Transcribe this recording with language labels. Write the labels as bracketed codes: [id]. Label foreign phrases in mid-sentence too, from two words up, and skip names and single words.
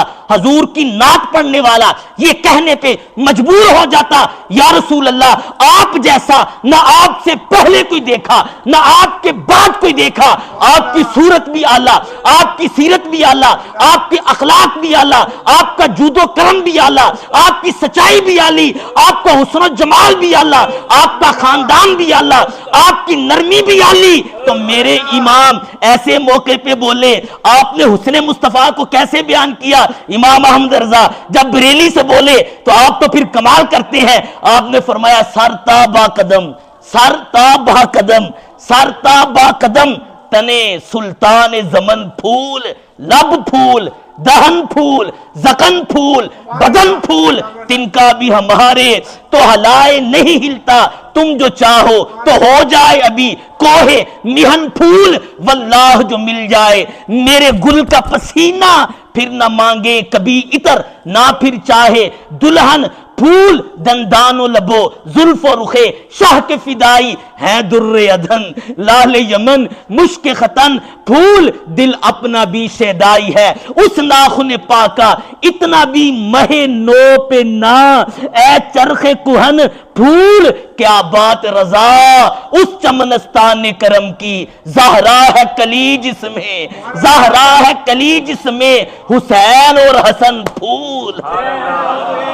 [ur] حضور کی نعت پڑھنے والا یہ کہنے پہ مجبور ہو جاتا، [ar] یا رسول اللہ [ur] آپ جیسا نہ آپ سے پہلے کوئی دیکھا نہ آپ کے بعد کوئی دیکھا، آپ کی صورت بھی اعلیٰ، آپ کی سیرت بھی اعلیٰ، آپ کے اخلاق بھی اعلیٰ، آپ کا جود و کرم بھی اعلیٰ، آپ کی سچائی بھی اعلیٰ، آپ کا حسن و جمال بھی اعلیٰ، آپ کا خاندان بھی اعلیٰ، آپ کی نرمی بھی اعلیٰ۔ تو میرے امام ایسے موقع پہ بولے، آپ نے حسن مصطفیٰ کو کیسے بیان کیا؟ امام احمد رضا جب بریلی سے بولے تو آپ تو پھر کمال کرتے ہیں، آپ نے فرمایا سر تا با قدم، سر تا با قدم، سر تا با قدم، تنے سلطان زمن پھول، لب پھول، دہن پھول، زکن پھول، بدن پھول، تن کا بھی ہمارے تو ہلائے نہیں ہلتا، تم جو چاہو تو ہو جائے ابھی کوہ مہن پھول، واللہ جو مل جائے میرے گل کا پسینہ، پھر نہ مانگے کبھی عطر نہ پھر چاہے دلہن پھول، دندان و لبو زلف و رخے شاہ کے فدائی ہیں در ادھن، لال یمن مشک ختن پھول، دل اپنا بھی شیدائی ہے اس ناخن پاکا، اتنا بھی مہ نو پہ نہ اے چرخ کہن پھول، کیا بات رضا اس چمنستان کرم کی، زہرا ہے کلی جس میں، زہرا ہے کلی جس میں حسین اور حسن پھول۔